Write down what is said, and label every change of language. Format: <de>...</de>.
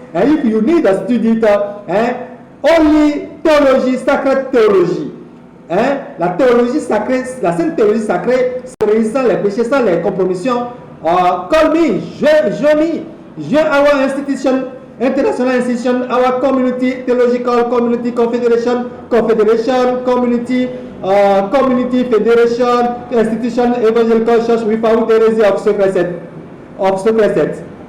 <en>If you need a student, only theology, sacred theology.</en> <fr>La théologie sacrée, la sainte théologie sacrée, sans les péchés, sans les compromissions.</fr> <en>Call me, join our institution, international institution, our community, theological community, confederation, community, federation, institution, evangelical church without heresy of secret.</en>